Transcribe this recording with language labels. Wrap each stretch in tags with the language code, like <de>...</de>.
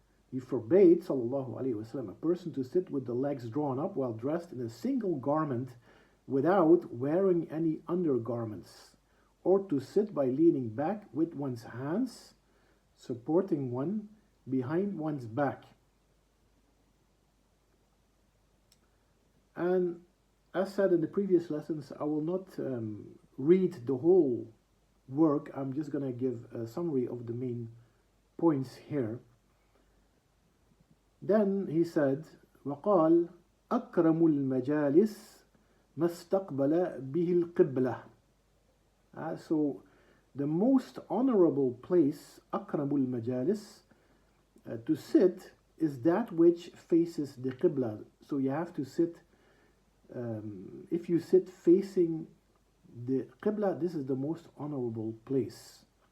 <en>He forbade, sallallahu alaihi wasallam, a person to sit with the legs drawn up while dressed in a single garment without wearing any undergarments, or to sit by leaning back with one's hands supporting one behind one's back. And as said in the previous lessons, I will not read the whole work. I'm just going to give a summary of the main points here. Then he said,</en> <ar>وقال أكرم المجالس ما استقبل به القبلة.</ar> <en>So the most honorable place,</en> <ar>أكرم المجالس,</ar> <en>to sit is that which faces the Qibla. So you have to sit, if you sit facing the Qibla, this is the most honorable place.</en>